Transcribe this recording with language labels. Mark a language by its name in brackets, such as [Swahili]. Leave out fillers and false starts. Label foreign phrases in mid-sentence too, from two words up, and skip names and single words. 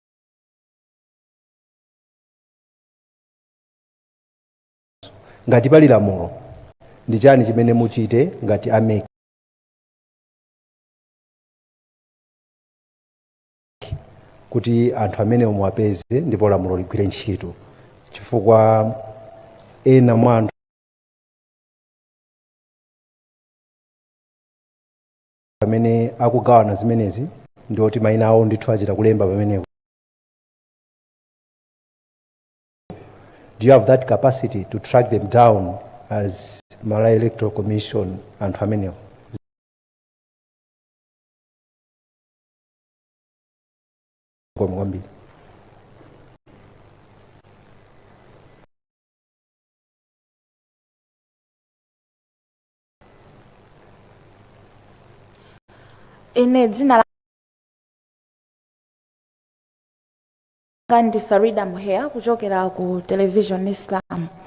[Nyanja] Ngati pali lamulo ndi chani chimene muchite ngati ameki kuti anthu amene muwapeze ndipo lamulo ligwire ntchito, chifukwa ena mwa anthu amene akugawana zimenezi ndi oti mayina awo ndithu achita kulemba pamenepo. [English] Do you have that capacity to track them down as Malawi Electoral Commission [Nyanja] anthu amenewo? Kwambiri. Ine dzina langa ndi Farida Muhea kuchokera ku Television Islam.